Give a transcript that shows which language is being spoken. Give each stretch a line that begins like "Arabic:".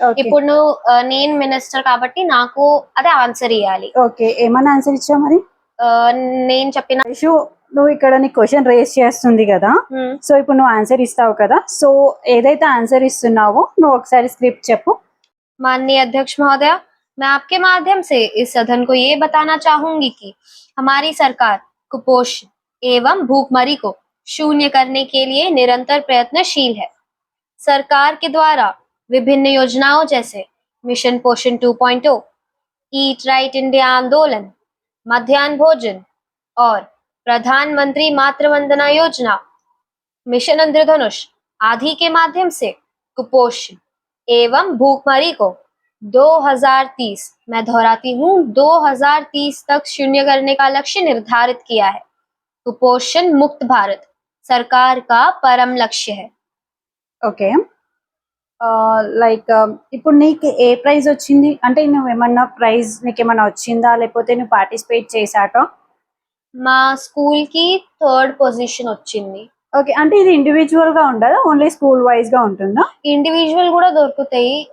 Telugu: ఇప్పుడు నేను మినిస్టర్ కాబట్టి నాకు అదే ఆన్సర్ ఇవ్వాలి. ఓకే, ఏమన్నా ఆన్సర్ ఇచ్చా మరి? నేను చెప్పిన నువ్వు ఇక్కడ నీ క్వశ్చన్ రేస్ చేస్తుంది కదా, సో ఇప్పుడు నువ్వు ఆన్సర్ ఇస్తావు కదా, సో ఏదైతే ఆన్సర్ ఇస్తున్నావో నువ్వు ఒకసారి స్క్రిప్ట్ చెప్పు.
Hindi: माननीय अध्यक्ष महोदय, मैं आपके माध्यम से इस सदन को ये बताना चाहूंगी कि हमारी सरकार कुपोषण एवं भूखमरी को शून्य करने के लिए निरंतर प्रयत्नशील है. सरकार के द्वारा विभिन्न योजनाओं जैसे मिशन पोषण 2.0, ईट राइट इंडिया आंदोलन, मध्याह्न भोजन और प्रधानमंत्री मातृ वंदना योजना, मिशन इंद्रधनुष आदि के माध्यम से कुपोषण एवं भूखमरी को 2030, मैं दोहराती हूँ 2030 तक शून्य करने का लक्ष्य निर्धारित किया है. कुपोषण मुक्त भारत सरकार का परम लक्ष्य है.
Telugu: ఓకే, లైక్ ఇప్పుడు నీకు ఏ ప్రైజ్ వచ్చింది? అంటే నువ్వేమన్నా ప్రైజ్ నీకేమన్నా వచ్చిందా, లేకపోతే నువ్వు పార్టిసిపేట్ చేశాక? మా స్కూల్ కి 3rd పొజిషన్ వచ్చింది. ఓకే, అంటే ఇది ఇండివిజువల్ గా ఉండదా, ఓన్లీ స్కూల్ వైజ్ గా ఉంటుందా? ఇండివిజువల్ కూడా దొరుకుతాయి.